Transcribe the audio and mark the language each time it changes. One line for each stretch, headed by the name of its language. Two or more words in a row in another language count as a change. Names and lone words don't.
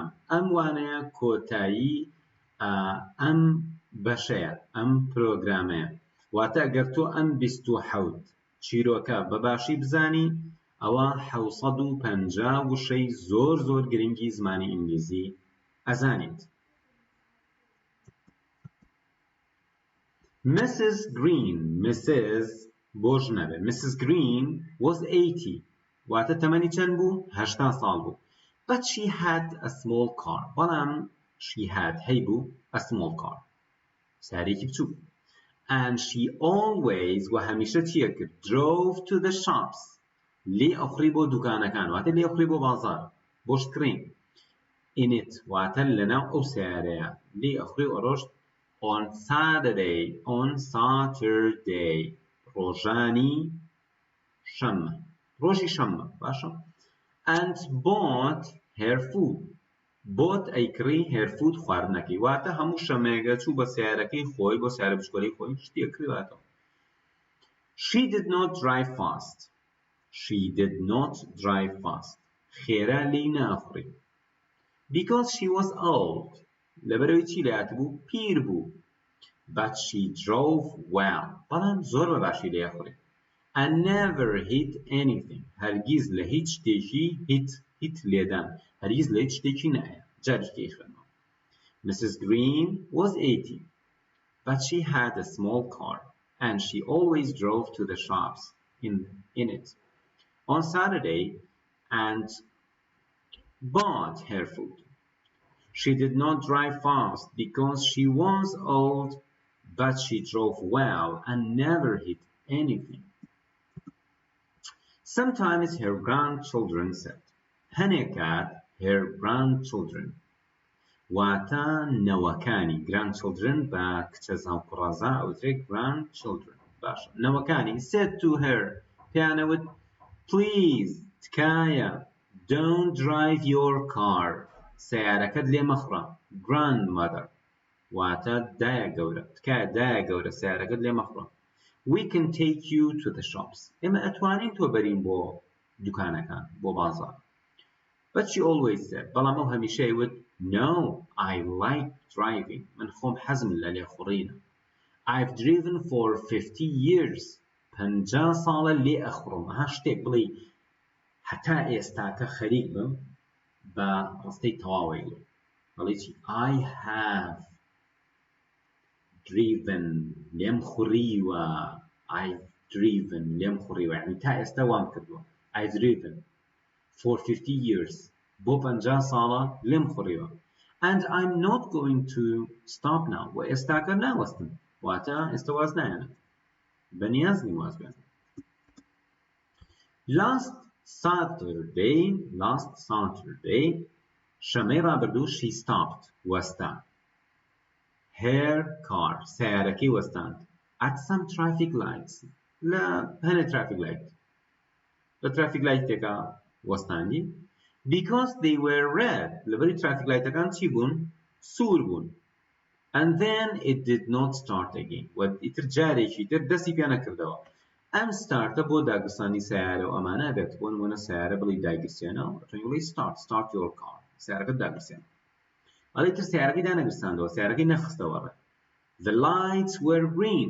Central Kurdish: ئەم وانەیە کۆتایی ئەم بەشەیە، ئەم پرۆگرامەیە. واتە ئەگەر تۆ ئەم 27 چیرۆکە بەباشی بزانی، ئەوە 750 وشەی زۆر گرنگی زمانی ئینگلیزی ئەزانیت. Mrs. Green, Mrs. بۆ ژنەبێ.
English: Mrs. Green was 80.
Central Kurdish: واتە تەمەنی چەند بوو؟ 80 ساڵ بوو.
English: But she had a small car. بەڵام she had هەیبوو a small car.
Central Kurdish: سارێکی بچوو.
English: And she always
Central Kurdish: و هەمیشە چیە کرد؟
English: Drove to the shops.
Central Kurdish: لێ ئەخڕی بۆ دوکانەکان. واتە لێ ئەخڕی بۆ بازار. بۆ شتکڕین.
English: In it
Central Kurdish: واتە لەناو ئەو سیارەیە. لێ ئەخڕی ئۆڕۆشت
English: on Saturday.
Central Kurdish: ڕۆژانی شەمە. ڕۆژی شەمە باشە.
English: And bought her food. bought ئەیکڕی her food خواردنەکەی.
Central Kurdish: واتە هەموو شەمەیەگە چوو بە سیارەکەی خۆی بۆ سیارە بچکۆلەی خۆی شتی ئەکڕی واتەوە.
English: She did not drive fast. She did not drive fast.
Central Kurdish: خێرا لێی ناخڕی.
English: Because she was old.
Central Kurdish: لەبەرەوەی چی لەیات بوو؟ پیر بوو.
English: But she drove well.
Central Kurdish: بەڵام زۆر بەباشی لێخڕی.
English: And never hit anything.
Central Kurdish: هەرگیز لە هیچ شتێکی hit لێدان. هەرگیز لە هیچ شتێکی نایە. جارێکی خوێنەوە.
English: Mrs. Green was 80. But she had a small car. And she always drove to the shops in it on Saturday and bought her food. She did not drive fast because she was old, but she drove well and never hit anything. Sometimes her grandchildren said, هەنێکات her grandchildren.
Central Kurdish: واتە نەوەکانی grandchildren بە کچە زاو کوڕەزا ئەوترێ grandchildren. باشە.
English: نەوەکانی said to her پێیانەوت please تکایە don't drive your car.
Central Kurdish: سیارەکەت لێ مەخڕە. grandmother واتە دایە گەورە. تکایە دایە گەورە سیارەکەت لێ مەخڕە.
English: We can take you to the shops.
Central Kurdish: ئێمە ئەتوانین تۆ بەرین بۆ دوکانەکان بۆ بازار.
English: But she always said
Central Kurdish: بەڵام ئەو هەمیشە ئەیوت
English: no, I like driving.
Central Kurdish: من خۆم حەزم لە لێخوڕینە.
English: I've driven for 50 years.
Central Kurdish: 50 ساڵە لێ ئەخڕم. ئەها شتێک بڵێ هەتا ئێستاکە خەریک بم بە ڕستەی تەواوی لێ. بەڵێ چی؟
English: I have driven
Central Kurdish: لێم خوڕیوە.
English: I've driven
Central Kurdish: لێم خوڕیوە. یعنی تا ئێستا وام کردووە.
English: I've driven for 50 years.
Central Kurdish: بۆ 50 ساڵە لێم خوڕیوە.
English: And I'm not going to stop now.
Central Kurdish: و ئێستاکە ناوەستم. واتە ئێستا واز نایەنێت. بەنیازنی واز بێن.
English: Last Saturday
Central Kurdish: شەمەی ڕابردوو
English: she stopped وەستا. her car
Central Kurdish: سیارەکەی وەستاند
English: at some traffic lights
Central Kurdish: لە هەنێ
English: traffic light لە traffic lightێکە وەستاندی because they were red لەبەری traffic lightەکان
Central Kurdish: چی بوون؟ سوور بوون.
English: and then it did not start again
Central Kurdish: و ئیتر جارێکی تر دەستی پێ نەکردەوە. ئەم ستارتە بۆ داگرسانی سیارە و ئەمانە بێت بۆ نمونە سیارە بڵی داگرسێنەوە ئەتوانی بڵی
English: start your car
Central Kurdish: سیارەکەت داگرسێن. ئەڵێ تر سیارەکەی دانەگرساندەوە سیارەکەی نەخستەوە ڕێ.
English: The lights were green.